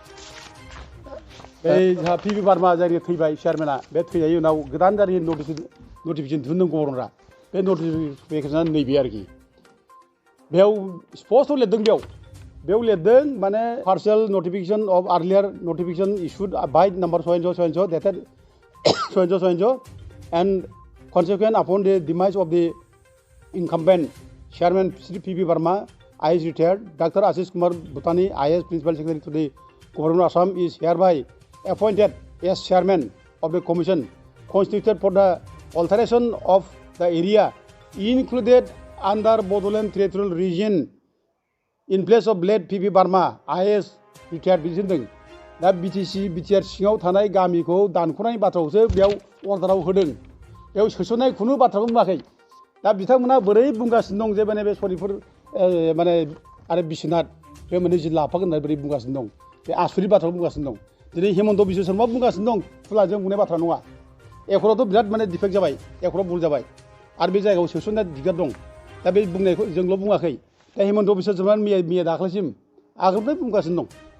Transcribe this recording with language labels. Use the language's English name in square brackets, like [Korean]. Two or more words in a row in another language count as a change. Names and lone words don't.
[Bodo] जोंहा पिबि बार्मा जायनि थैबाय चेयारमेना बे थैनायनि उनाव गोदान जारि नटिफिकेसन दिहुनदों गभर्नरा बे नटिफिकेसना नैबे आरोखि बेयाव स्पस्ट लिरदों बेयाव लिरदों माने [English] partial notification of earlier notification issued by number sayenz dated sayenz and consequent upon the demise of the incumbent chairman Sri P.B. Verma, IAS retired, Dr. Ashish Kumar Bhutani, IAS Principal Secretary to the Government of Assam, is hereby appointed as chairman of the commission constituted for the alteration of the area included under Bodoland Territorial Region in place of late P.B. Verma, IAS retired. [Bodo] बिदिनो दा बिटिआर सिङाव थानाय गामिखौ दानख'नायनि बाथ्राखौसो बेयाव अर्डाराव होदों बेयाव सोसननाय खुनु बाथ्राखौ बुङाखै दा बिथांमोना बोरै बुंगासिनो दं जे माने बे सनितपुर माने आरो बिश्वनाथ बे मोननै जिल्ला हाबफागोन होननानै बोरै बुंगासिनो दं बे आसुरित बाथ्राखौ बुंगासिनो दं दिनै हेमन्त बिश्व शर्मा बुंगासिनो दं फुलाजों बुंनाय बाथ्रा नङा एकरावथ' बिराद माने डिफेक्ट जाबाय एकराव भुल जाबाय आरो बे जायगायाव सोसननाय दिगदार दं दा बे बुंनायखौ जोंल' बुङाखै दा हेमन्त बिश्व शर्मा मैया दाख्लैसिम आगोलनिफ्राय बुंगासिनो दं